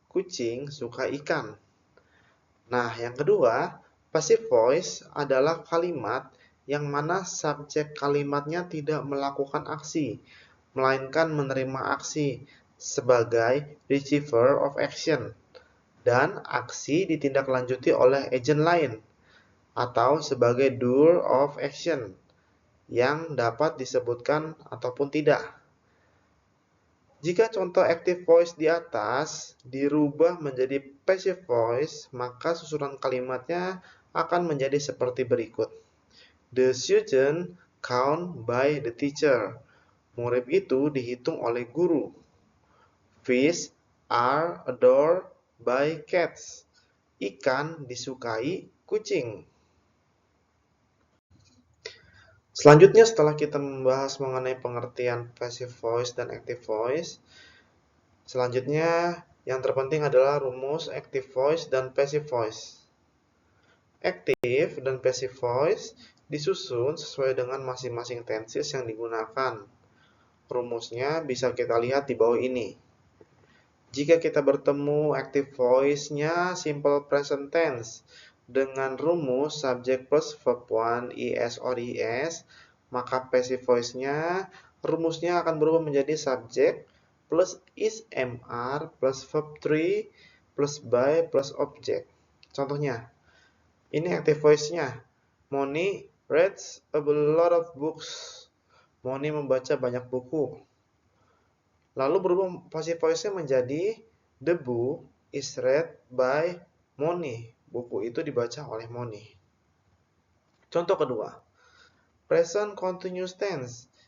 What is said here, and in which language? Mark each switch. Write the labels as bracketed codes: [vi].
[id] Kucing suka ikan. Nah, yang kedua, passive voice adalah kalimat yang mana subjek kalimatnya tidak melakukan aksi, melainkan menerima aksi sebagai [en] receiver of action, [id] dan aksi ditindaklanjuti oleh agent lain, atau sebagai [en] doer of action, [id] yang dapat disebutkan ataupun tidak. Jika contoh active voice di atas dirubah menjadi passive voice, maka susunan kalimatnya akan menjadi seperti berikut. [en] The student count by the teacher. [id] Murid itu dihitung oleh guru. [en] Fish are adored by cats. [id] Ikan disukai kucing. Selanjutnya setelah kita membahas mengenai pengertian passive voice dan active voice, selanjutnya yang terpenting adalah rumus active voice dan passive voice. Active dan passive voice disusun sesuai dengan masing-masing tenses yang digunakan. Rumusnya bisa kita lihat di bawah ini. Jika kita bertemu active voice-nya simple present tense dengan rumus subject plus verb 1 is or es, maka passive voice-nya rumusnya akan berubah menjadi subject plus is mr plus verb 3 plus by plus object. Contohnya, ini active voice-nya. [en] Moni reads a lot of books. [id] Moni membaca banyak buku. Lalu berubah passive voice-nya menjadi [en] the book is read by Moni. [id] Buku itu dibaca oleh Moni. Contoh kedua, present continuous tense.